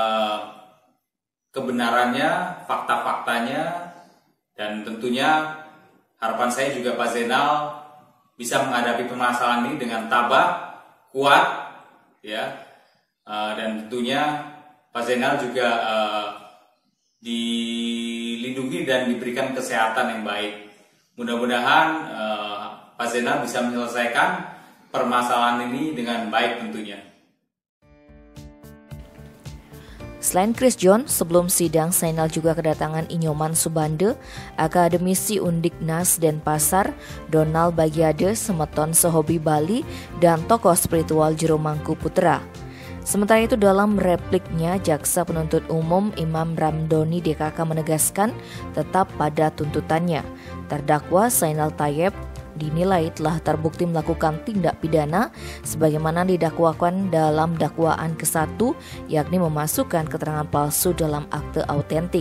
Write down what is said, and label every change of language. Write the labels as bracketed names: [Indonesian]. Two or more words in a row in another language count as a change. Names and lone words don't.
[Indonesian] kebenarannya, fakta-faktanya, dan tentunya harapan saya juga Pak Zainal bisa menghadapi permasalahan ini dengan tabah, kuat, ya, dan tentunya Pak Zainal juga dilindungi dan diberikan kesehatan yang baik. Mudah-mudahan Pak Zainal bisa menyelesaikan permasalahan ini dengan baik tentunya. Selain Chris John, sebelum sidang Zainal juga kedatangan Inyoman Subande, akademisi Undiknas Denpasar, Donald Bagiade, Semeton Sehobi Bali, dan tokoh spiritual Jero Mangku Putra. Sementara itu dalam repliknya, Jaksa Penuntut Umum Imam Ramdhani DKK menegaskan tetap pada tuntutannya. Terdakwa Zainal Thayyeb dinilai telah terbukti melakukan tindak pidana sebagaimana didakwakan dalam dakwaan ke-1, yakni memasukkan keterangan palsu dalam akte autentik.